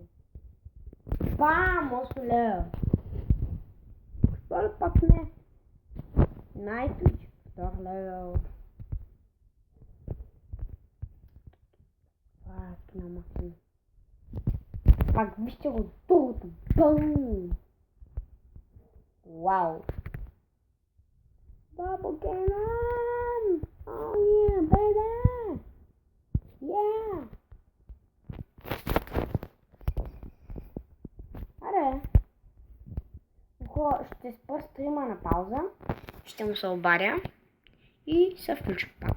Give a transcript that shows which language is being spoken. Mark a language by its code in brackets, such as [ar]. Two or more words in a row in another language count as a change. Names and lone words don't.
[bg] Бам! 8 лева. Това пак не. Най-ключ. 2 лева. На максимум. Пак вижте го долу. Бум! Вау! Bubble Cannon! [en] Oh yeah, baby! Yeah! [bg] Аре! Ще спра стрима на пауза. Ще му се обадя и се включи пак.